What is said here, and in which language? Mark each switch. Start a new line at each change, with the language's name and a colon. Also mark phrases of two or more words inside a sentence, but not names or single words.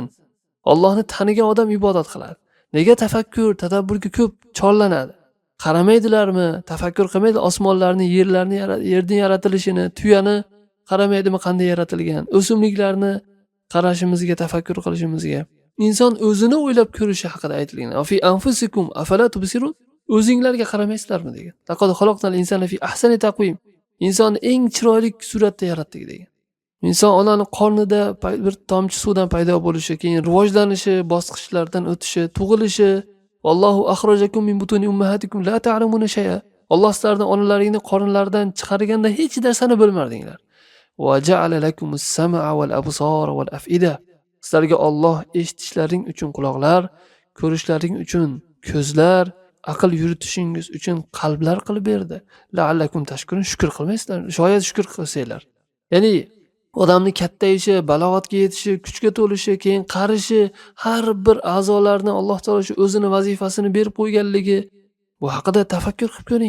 Uzbek: Allohni tanigan odam ibodat qiladi. Nega tafakkur, tadabburga ko'p chorlanadi? Qaramaydilarmi? Tafakkur qilmaydi osmonlarni, yerning yaratilishini, tuyani qaramaydimi qanday yaratilgan? O'simliklarni qarashimizga, tafakkur qilishimizga. Inson o'zini o'ylab ko'rishi haqida aytilgan.
Arabic: في أنفسكم أفلا تبصرون?
Uzbek: O'zinglarga qaramaysizlarmi degan.
Arabic: لقد خلقنا الإنسان في أحسن تقويم.
Uzbek: Insonni eng chiroyli suratda yaratdik degan. Inson onani qornida bir tomchi suvdan paydo bo'lishi, keyin rivojlanishi, bosqichlardan o'tishi, tug'ilishi,
Arabic: والله أخرجكم من بطون أمهاتكم لا تعلمون شيئا.
Uzbek: Alloh sizlarni onalaringni qornlaridan chiqarganda hech narsani bilmardinglar.
Arabic: وجعل لكم السمع والأبصار والأفئدة.
Uzbek: Sizlarga Alloh eshitishlaring uchun quloqlar, ko'rishlaring uchun ko'zlar, aql yuritishingiz uchun qalblar qilib berdi.
Arabic: لعلكم تشكرون,
Uzbek: shukr qilmaysizlar. Shoyat shukr qilsanglar. Ya'ni odamning kattayishi, balog'atga yetishi, kuchga to'lishi, keyin qarishi, har bir a'zolarni Alloh taolo shu o'zini vazifasini berib qo'yganligi, bu haqida tafakkur qilib ko'ring.